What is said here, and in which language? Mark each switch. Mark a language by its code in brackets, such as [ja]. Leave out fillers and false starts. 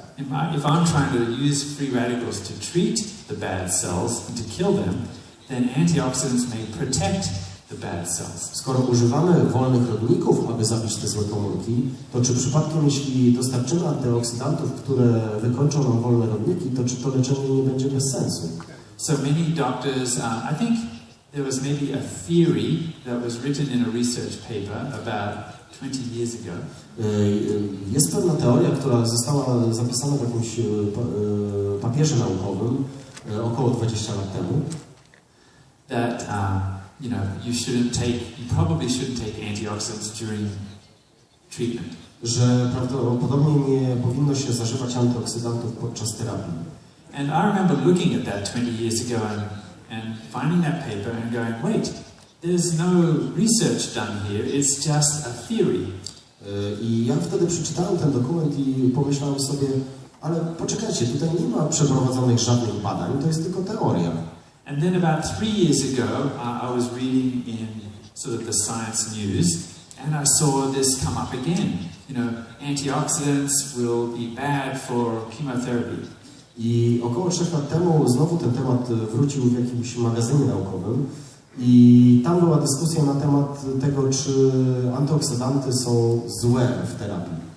[en] If I'm trying to use free radicals to treat the bad cells and to kill them, then antioxidants may protect the bad cells. [pl] Skoro używamy wolnych rodników, aby zabić te złe komórki, to czy przypadkiem, jeśli dostarczymy antyoksydantów, które wykończą nam wolne rodniki, to czy to leczenie nie będzie bez sensu? [en] So many doctors, I think there was maybe a theory that was written in a research paper about 20 years ago. [pl] Jest pewna teoria, która została zapisana w jakimś papierze naukowym około 20 lat temu. [en] That you probably shouldn't take antioxidants during treatment. [pl] Że prawdopodobnie nie powinno się zażywać antyoksydantów podczas terapii. [en] And I remember looking at that 20 years ago and finding that paper and going, wait, there's no research done here, it's just a theory. [pl] I ja wtedy przeczytałem ten dokument i pomyślałem sobie, ale poczekajcie, tutaj nie ma przeprowadzonych żadnych badań, to jest tylko teoria. [en] And then about 3 years ago, I was reading in sort of the science news, and I saw this come up again. Antioxidants will be bad for chemotherapy. [pl] I około 3 lat temu znowu ten temat wrócił w jakimś magazynie naukowym i tam była dyskusja na temat tego, czy antyoksydanty są złe w terapii.